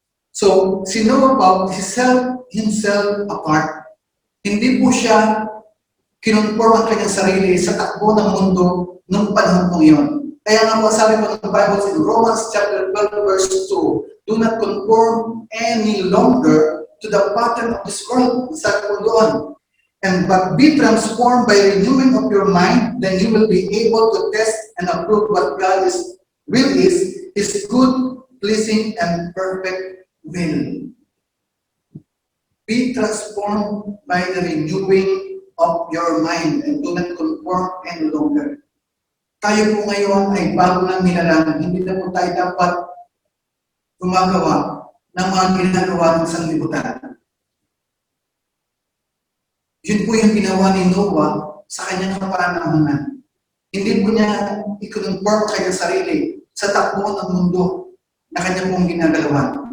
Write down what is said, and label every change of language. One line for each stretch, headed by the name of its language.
English: So,
Filipino: si Noah po,
English: he set himself apart.
Filipino: Hindi po siya kinonform ang kanyang sarili sa takbo ng mundo noong panahon po yun. Kaya nga po sabi po ng
English: Bible in Romans chapter 12 verse 2, do not conform any longer to the pattern of this world.
Filipino: Sabi po doon.
English: And but be transformed by renewing of your mind, then you will be able to test and approve what God's will is, His good, pleasing, and perfect will. Be transformed by the renewing of your mind and do not conform any longer.
Filipino: Tayo po ngayon ay bago ng nilalang, hindi na po tayo dapat gumagawa ng mga ginagawa ng sanglibutan. Yun po yung ginawa ni Noah sa kanyang kapanahonan. Hindi po niya i-conform kanyang sarili sa takbo ng mundo na kanyang pong ginagalawan.